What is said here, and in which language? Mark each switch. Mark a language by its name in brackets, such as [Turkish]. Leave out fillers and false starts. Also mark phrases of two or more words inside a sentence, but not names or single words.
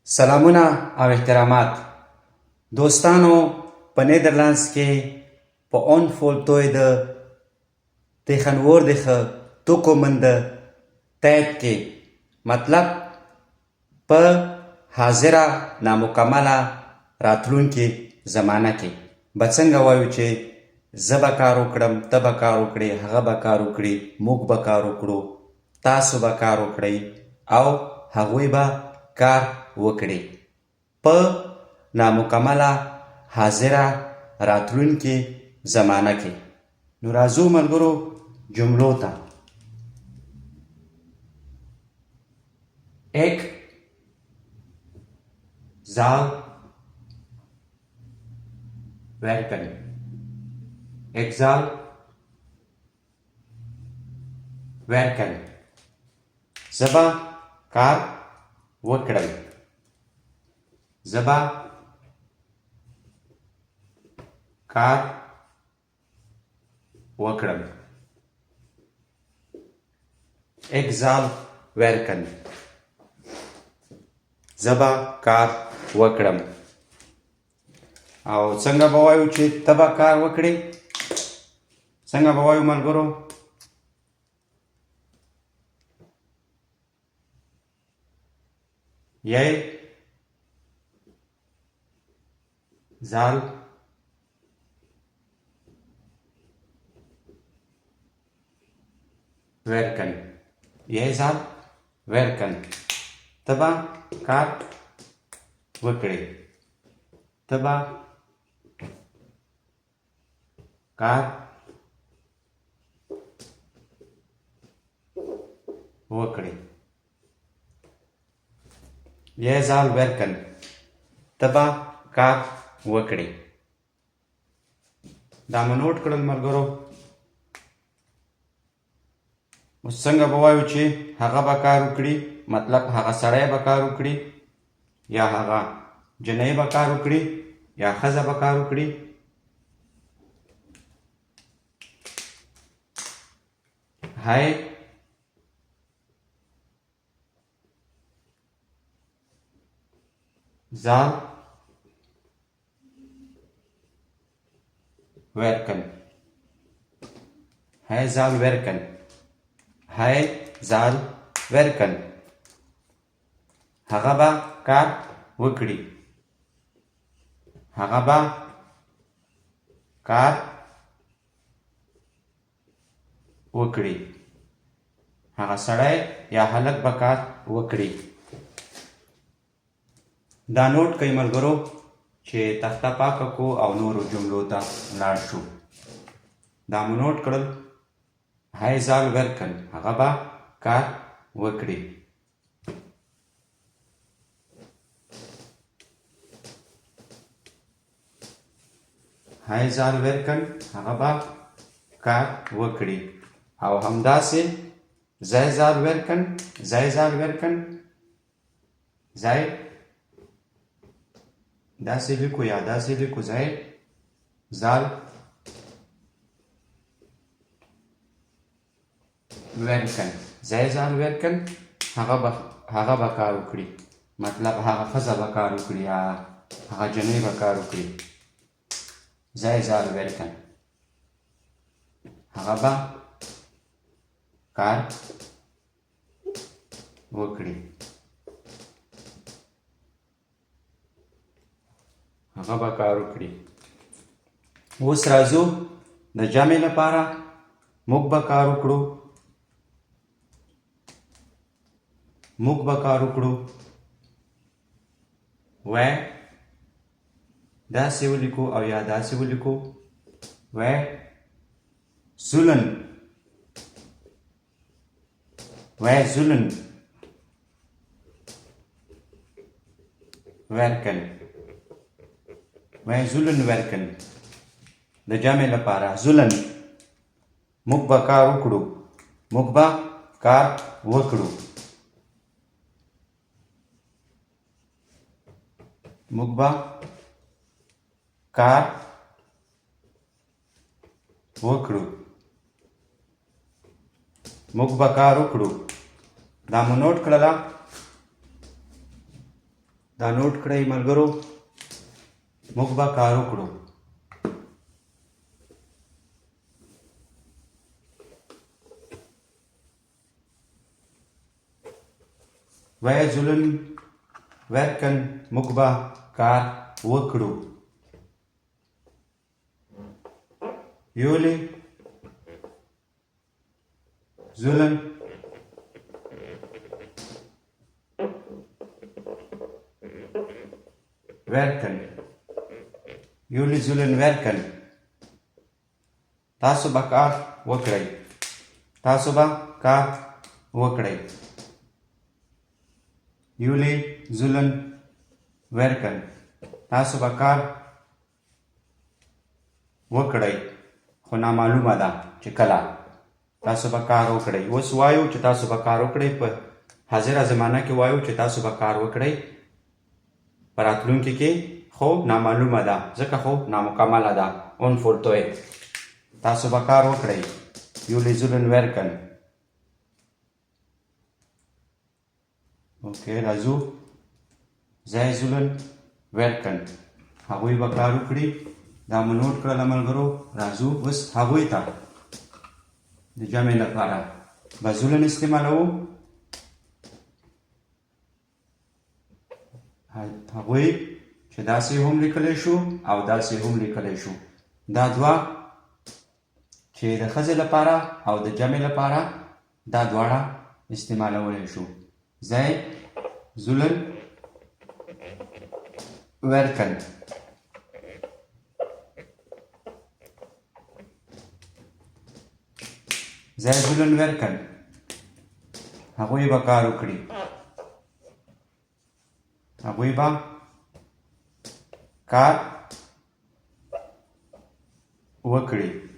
[Pashto] سلامونه او احترامات دوستانو په نیدرلانds کې په اون فولتوی د [Dutch] tegenwoordige toekomende tijd [Pashto] کې مطلب په حاضره نامکمله راتلونکې زمانه کې به څنګه وایو چې زه به کار وکړم، ته به کار وکړې، هغه به کار وکړي، موږ به کار وکړو، تاسو به کار وکړئ او هغوی به کار وکړي په نامکمله حاضره راتلونکې زمانه کې. نو راځو ملګرو جملو ته. [Dutch] Ik zal werken. Ik zal werken. [Pashto] زه به کار وکړم. زه به کار وکړم. [Dutch] Ik zal werken. [Pashto] زه به کار وکړم. او څنګه به وایو چې ته به کار وکړې؟ څنګه به وایو ملګرو؟ [Dutch] Jij zal werken. Jij zal werken. [Pashto] ته به کار وکړې. ته به کار وکړې. [Dutch] Jij zal werken. [Pashto] ته به کار وکړې. دا مو نوٹ کړل ملګرو. اوس څنګه به وایو چې هغه به کار وکړي؟ مطلب هغه سړی به کار وکړي یا هغه جنۍ به کار وکړي یا ښځه به کار وکړي. [Dutch] Hij zal werken. Hij zal werken. Hij zal werken. [Pashto] هغه به کار وکړي. هغه به کار وکړي. هغه سړی یا هلک به کار وکړي. دا نوٹ کئ ملګرو چې تخته پاکه کو او نورو جملو ته لاړ شو. دا مو نوٹ کړل. [Dutch] Hij zal werken. [Pashto] هغه به کار وکړي. [Dutch] Hij zal werken. [Pashto] هغه به کار وکړي. او همداسې [Dutch] zij zal werken. zij zal werken. [Pashto] zij داسې لیکو یا داسې لیکو. [Dutch] zij zal werken. zij zal werken. [Pashto] هغه به کار وکړي. مطلب هغه ښځه به کار وکړي یا هغه جنۍ به کار وکړي. [Dutch] zij zal werken. [Pashto] هغه به کار وکړي. هغه به کار وکړي. اوس راځو د جمع لپاره. موږ به کار وکړو. موږ به کار وکړو. wij داسې ولیکو او یا داسې ولیکو. [Dutch] wij zullen. wij zullen werken. wij zullen werken. [Pashto] د جمع لپاره zullen. موږ به کار وکړو. موږ به کار وکړو. موږ به کار وکړو. موږ به کار وکړو. دا مو نوٹ کړله. دا نوٹ کړئ ملګرو، موږ به کار وکړو. [Dutch] wij zullen werken. [Pashto] موږ به کار وکړو. [Dutch] jullie zullen werken. jullie zullen werken. [Pashto] تاسو به کار وکړئ. تاسو به کار وکړئ. [Dutch] jullie zullen werken. [Pashto] تاسو به کار وکړئ، خو نامعلومه ده چې کله. تاسو به کار وکړئ. اوس وایو چې تاسو به کار وکړئ، په حاضره زمانه کې وایو چې تاسو به کار وکړئ. په راتلونکي کې خو نامعلومه ده، ځکه خو نامکمله ده. unvoltooid. تاسو به کار وکړئ. [Dutch] jullie zullen werken. [Pashto] اوکې راځو. [Dutch] zij zullen werken. [Pashto] هغوی به کار وکړي. دا مو نوٹ کړل ملګرو. راځو اوس هغوی ته د جمع لپاره به zullen استعمالوو. هغوی چې داسې هم لیکلی شو او داسې هم لیکلی شو. دا دوه چې د ښځې لپاره او د جمع لپاره دا دواړه استعمالولی شو. [Dutch] zij zullen werken. zij zullen werken. [Pashto] هغوی به کار وکړي. هغوی به کار وکړي.